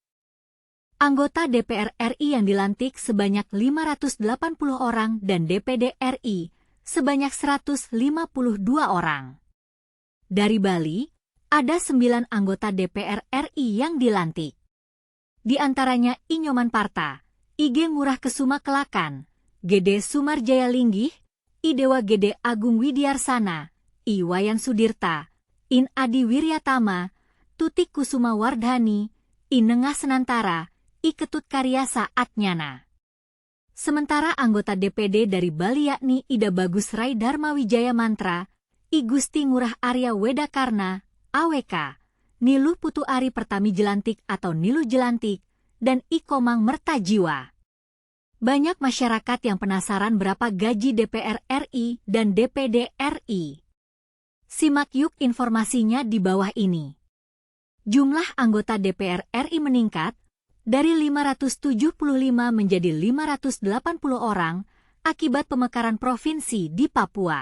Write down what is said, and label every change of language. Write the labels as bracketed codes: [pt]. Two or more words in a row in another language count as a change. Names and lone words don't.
[id] Anggota DPR RI yang dilantik sebanyak 580 orang dan DPD RI sebanyak 152 orang. Dari Bali, ada 9 anggota DPR RI yang dilantik. Di antaranya Inyoman Parta, IG Ngurah Kesuma Kelakan, Gede Sumarjaya Linggih, Idewa Gede Agung Widyarsana, I Wayan Sudirta, In Adi Wiryatama, Tutik Kusuma Wardhani, I Nengah Senantara, I Ketut Karya Saat Nyana. Sementara anggota DPD dari Bali yakni Ida Bagus Rai Dharma Wijaya Mantra, I Gusti Ngurah Arya Wedakarna, AWK, Niluh Putu Ari Pertami Jelantik atau Niluh Jelantik, dan I Komang Mertajiwa. Banyak masyarakat yang penasaran berapa gaji DPR RI dan DPD RI. Simak yuk informasinya di bawah ini. Jumlah anggota DPR RI meningkat dari 575 menjadi 580 orang akibat pemekaran provinsi di Papua.